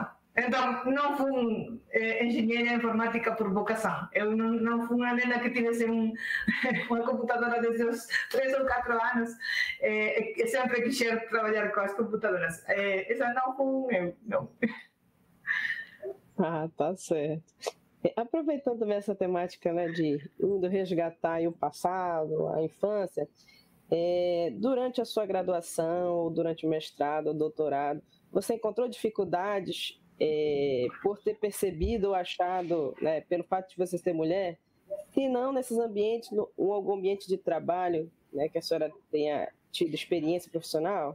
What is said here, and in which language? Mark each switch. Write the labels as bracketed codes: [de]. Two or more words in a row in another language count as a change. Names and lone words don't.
[gl] Entón, non fun enxeñeira informática por vocación. Eu non fun unha nena que tivese unha computadora desde os 3 ou 4 anos e sempre quixer traballar coas computadoras. Esa non fun eu, non. Ah, [pt] tá certo. Aproveitando também essa temática, né, de resgatar o passado, a infância, durante a sua graduação, ou durante o mestrado ou doutorado, você encontrou dificuldades por ter percebido ou achado, né, pelo fato de você ser mulher, que não nesses ambientes, ou algum ambiente de trabalho, né, que a senhora tenha tido experiência profissional?